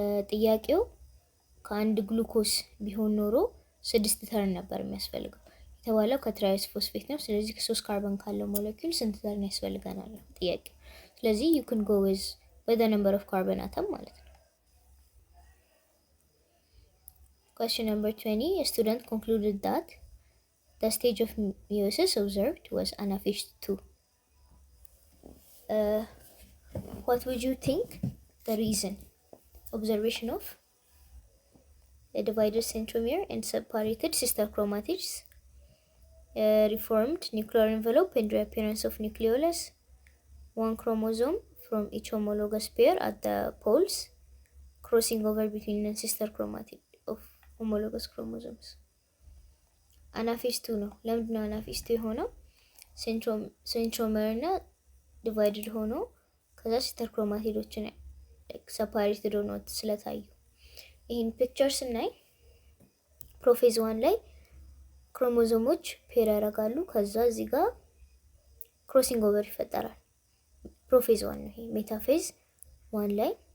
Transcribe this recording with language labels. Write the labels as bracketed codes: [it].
[am] ጥያቄው ከአንድ ግሉኮስ ቢሆን ኖሮ 6 ተርን ነበር የሚያስፈልገው የተባለው ከትራይስ ፎስፌት ነው። ስለዚህ ከ3 ካርቦን ካለው ሞለኪል ስንት ተርን ያስፈልገናል ነው ጥያቄው። ስለዚህ [en] you can go with by the number of carbon atom [am] ማለት ነው። [en] Question number 20. A student concluded that the stage of meiosis observed was anaphase 2. What would you think the reason? Observation of a divided centromere and separated sister chromatids, reformed nuclear envelope and reappearance of nucleolus, one chromosome from each homologous pair at the poles, crossing over between sister chromatid of homologous chromosomes. [am] አናፌስ 2 ነው። ለምንድነው አናፌስ 2 የሆነው? ሴንትሮሜር እና ዲቫይድድ ሆኖ ከዛ ሲስተር ክሮማቲዶችን ሰፓሬትድ ሆኖ ስለታዩ ይሄን ፒክቸር ስናይ ፕሮፌዝ 1 ላይ ክሮሞዞሞች ፔር ያደርጋሉ። ከዛ እዚህ ጋር ክሮሲንግ ኦቨር ይፈጠራል። ፕሮፌዝ 1 ነው ይሄ። ሜታፌዝ 1 ላይ